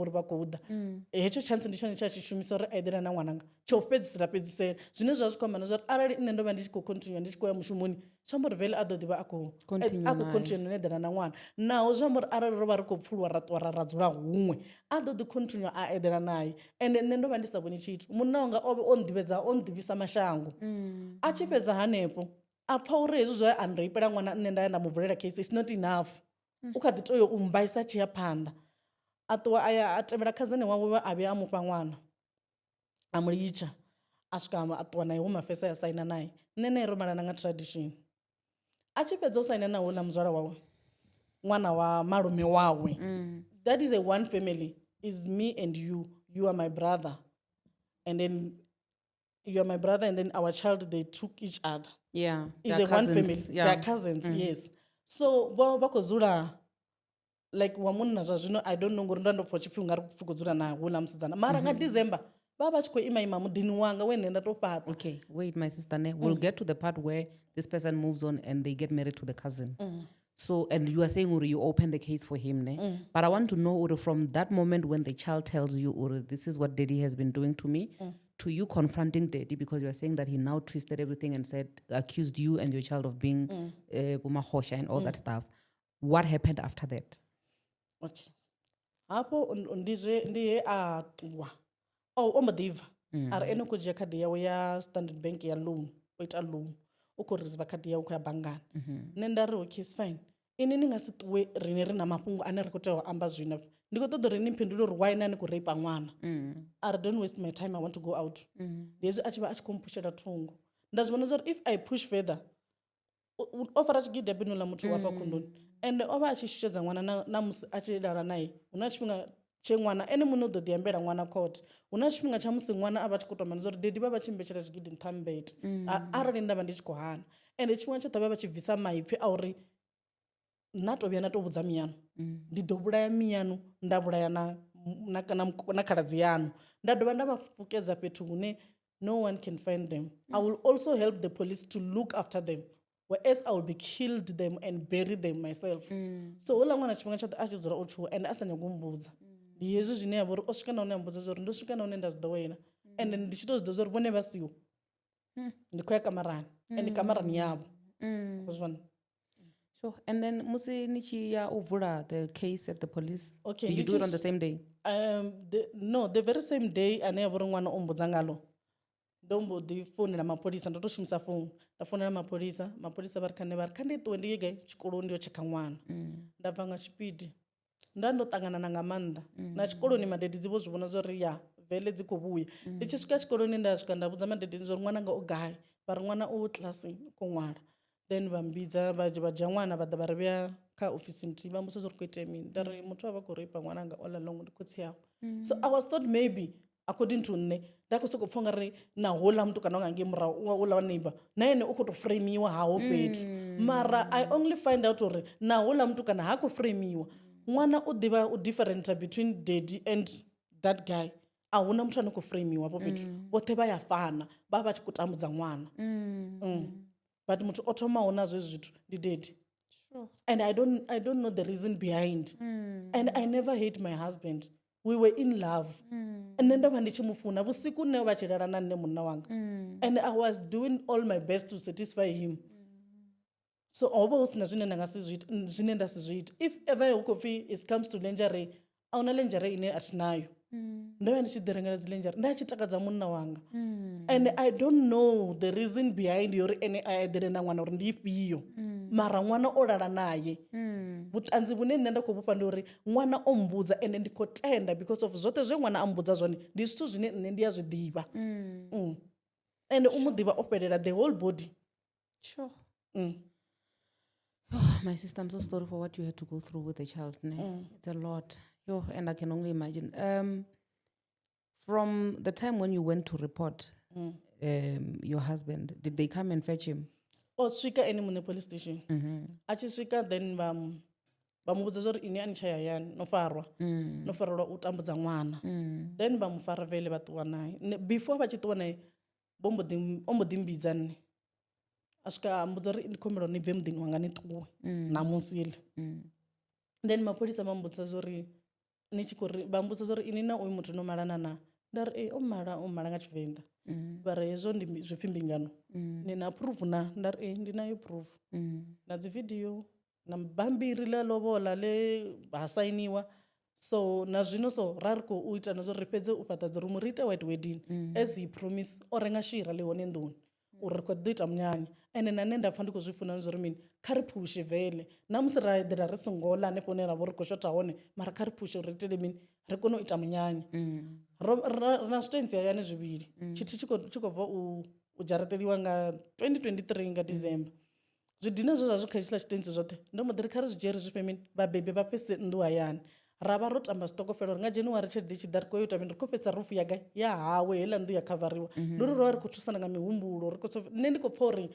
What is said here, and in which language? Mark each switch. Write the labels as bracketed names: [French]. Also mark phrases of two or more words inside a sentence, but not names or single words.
[Venda] ri vha khou ḓa hetsho chance ndi tshone tsha tshi shumisa uri a eḓela na ṅwananga tsho fhedzisela zwine zwa zwi khou amba na zwa uri arali nne ndo vha ndi tshi khou continue ndi tshi khou ya mushumoni zwi amba uri vele a ḓo ḓi vha a khou continue no eḓela na ṅwana naho zwi amba uri arali ro vha ri khou pfuluwa ra ṱuwa ra dzula huṅwe a ḓo ḓi continue a eḓela naye ende nne ndo vha ndi sa vhoni tshithu munna wanga o vha o nḓivhisa mashango a tshi fhedza hanefho a pfa uri hezwi zwo a nreipela ṅwana nne nda ya nda muvulela [English] case is not enough [Venda] u kha ḓi tea u mbaisa tshi ya phanḓa a ṱuwa a tevhela khazane wawe a vhuya a mufha ṅwana a mu litsha a swika a ṱuwa naye hu mafesa ya saina naye nne naye ro malana nga tradition a tshi fhedza u saina na houḽa muzwala wawe ṅwana wa malume wawe [English] that is a one family is me and you are my brother and then you are my brother and then our child they took each other is a one family they are cousins yes so [Venda] vha khou dzula [English] like [Venda] wa munna zwa zwino [English] I don't know [Venda] ngori nda ndo pfha tshifhinga ri khou dzula na houḽa musidzana mara nga December vha tshi khou ima muḓini wanga wene nda to fhaṱa. [English] Okay, wait my sister ne we'll get to the part where this person moves on and they get married to the cousin so and you are saying Uri, you open the case for him ne but I want to know Uri, from that moment when the child tells you Uri, this is what daddy has been doing to me to you confronting daddy because you are saying that he now twisted everything and accused you and your child of being Bumahosha and all that stuff. What happened after that? Okay. [Venda] Hapo ndiye a ṱuwa o mbo ḓi bva ari ene u khou dzhia khadi yawe ya Standard Bank ya loan o ita loan u khou reserve khadi yawe khou ya banngani nne nda ri [English] okay is fine [Venda] ini ni nga si ṱuwe rine ri na mafhungo ane ri khou tea u amba zwino ndi khou ṱoḓa uri ni mphindule uri why na ni khou reipa ṅwana ari [English] don't waste my time I want to go out [Venda] hezwi a tshi vha a tshi khou mphushela thungo nda zwi vhona zwa uri [English] if I push further [Venda] o fara tshigidi bino ḽa muthu wa fha khunduni ende o vha a tshi shushedza ṅwana na musi a tshi lala naye hu na tshifhinga tshe ṅwana ene muṋe u ḓo ḓi ambela ṅwana court hu na tshifhinga tsha musi ṅwana a vha tshi khou tou zwa uri dedi vha tshi mbetshela tshigidi nṱhambete arali nda vha ndi tshi khou hana ende tshifhinga tshoṱhe vha tshi bvisa maipfi a uri na tou vhuya na tou vhudza miyanu ndi ḓo vhulaya miyanu nda vhulaya na khaladzi yanu nda dovha nda vha fukedza fhethu hune [English] no one can find them I will also help the police to look after them whereas I will be killed them and bury them myself [Venda] so houḽa ṅwana tshifhinga tshoṱhe a tshi dzula o tshuwa ende a sa nyago mbudza ndi hezwi zwine ya vha uri o swika na hune a mbudza zwa uri ndo swika na hune nda zwi ḓowela ende ndi tshi tou zwi ḓo zwa uri vhone vha siho ndi khou ya kamarani ende kamarani yavho uzwana. [English] So, and then [Venda] musi ni tshi ya u vula [English] the case at the police did you do it on the same day? The very same day [Venda] ane ya vha uri ṅwana o mbudza ngalo ndo mbo ḓi founela mapholisa ndo tou shumisa founu nda founela mapholisa vha ri kha ndi ṱuwe ndi ye gai tshikoloni ndi yo tshekha ṅwana nda bva nga tshipidi nda ndo ṱanganana nga maanḓa na tshikoloni madededzi vho zwi vhona zwa uri ya vele dzi khou vhuya ndi tshi swika tshikoloni nda swika nda vhudza madededzi zwa uri ṅwananga o gai vha ri ṅwana u kilasini u khou ṅwala then vha mbidza vha dzhia ṅwana vha ḓa vha ri vhuya kha ofisi nthihi vha mbusa zwa uri khou itea mini nda ri muthu a vha khou reipa ṅwananga [English] all along [Venda] ndi khotsi yawe [English] so I was thought maybe according to [Venda] nne nda khou sokou pfha nga ri na houḽa muthu kana nga ngei murahu houḽa wa neighbor na ene u khou tou framiwa haho fhethu mara [English] I only find out [Venda] uri na houḽa muthu kana ha khou framiwa ṅwana u ḓivha u differenta [English] between daddy and that guy [Venda] a huna muthu ane khou framiwa hafho fhethu vhoṱhe vha ya fana vha vha tshi khou tambudza ṅwana [English] but [Venda] muthu o thomaho na zwezwi zwithu ndi [English] daddy and I don't know the reason behind and I never hate my husband we were in love and [Venda] nṋe ndo vha ndi tshi mu funa vhusiku nne vha tshi lala na nne munna wanga [English] and I was doing all my best to satisfy him [Venda] so ho vha hu sina zwine nda si zwi ita [English] if ever [Venda] hu khou pfi [English] it comes to lingerie [Venda] a huna lingerie ine a thi nayo ndo ya ndi tshi ḓi rengela dzi lenjari nda tshi takadza munna wanga [English] and I don't know the reason behind [Venda] yori ene a eḓele na ṅwana uri ndi ifhio mara ṅwana o lala naye vhuṱanzi vhune nṋe nda khou vhufha ndi uri ṅwana o mbudza ende ndi khou tenda [English] because of [Venda] zwoṱhe zwe ṅwana a mbudza zwone ndi zwithu zwine nṋe ndi a zwi ḓivha ende u mu ḓivha o fhelela [English] the whole body. Sure. My sister, I'm so sorry for what you had to go through with the child. It's a lot. And I can only imagine. From the time when you went to report your husband, did they come and fetch him? [Venda] Swika ene mune police station. Achi swika then vha muvhudza zwa uri ini ani tsha hayani no farwa u tambudza ṅwana. Then vha mu fara vele vha ṱuwa naye. Before vha tshi ṱuwa naye o mbo ḓi mbidza nne a swika a mbudza uri ndi khombela ni bve muḓini wanga ni ṱuwe ṋamusi iḽi. Then mapholisa vha mbudza zwa uri ni tshi khou ri vha mbudza zwa uri ini na uyu muthu no malana na nda ri o mala nga Tshivenḓa vha ri hezwo ndi zwipfhi mbingano ni na proof na nda ri ndi nayo proof na dzi video na bambiri ḽa lobola ḽe ha sainiwa so na zwino so ra ri khou ita na zwo ri fhedze u fhaṱa dzi rumu ri ite [English] white wedding as he promise [Venda] o renga shira ḽi hone nḓuni uri ri khou ḓo ita munyanya ende na nṋe nda pfha ndi khou zwi funa zwo ri mini kha ri phushe vele na musi ra eḓela ri songo ḽa hanefho hune ra vha ri khou shotha hone mara kha ri phushe uri itele mini ri kone u ita munyanya na zwitenzi hayani zwivhili tshithu tshi khou bva u dzharaṱeliwa nga 2023 nga December zwidina zwe zwa zwi kha hetshiḽa tshitenzi zwoṱhe ndo mbo ḓi ri kha ri zwi dzhie ri zwifhe mini vhabebi vha fhese nnḓu hayani ra vha ro tamba stokofela uri nga January tshelede tshi ḓa ri khou ita mini ri khou fhedza rufu ya hawe heiḽa nnḓu ya khavariwa ndi uri ro vha ri khou thusana nga mihumbulo nṋe ndi khou pfha uri